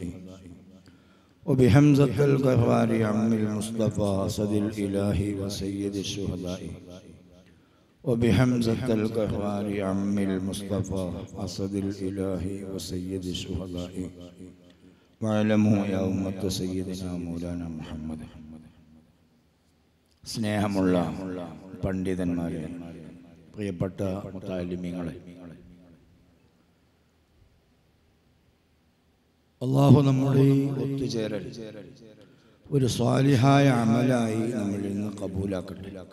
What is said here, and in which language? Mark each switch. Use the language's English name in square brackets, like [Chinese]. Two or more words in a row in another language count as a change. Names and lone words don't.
[Arabic] وبحمزة الغفار عم المصطفى أسد الإله وسيد الشهداء. وبحمزة الغفار عم المصطفى أسد الإله وسيد الشهداء. واعلموا يا أمة سيدنا مولانا محمد. [Malayalam] സ്നേഹമുള്ള പണ്ഡിതന്മാരെ, പ്രിയപ്പെട്ട മുതഅല്ലിമീങ്ങളെ, അല്ലാഹു നമ്മുടെ ഒത്തുചേരൽ ഒരു സ്വാലിഹായ അമലായി നമ്മളിൽ നിന്ന് കബൂലാക്കട്ടെ.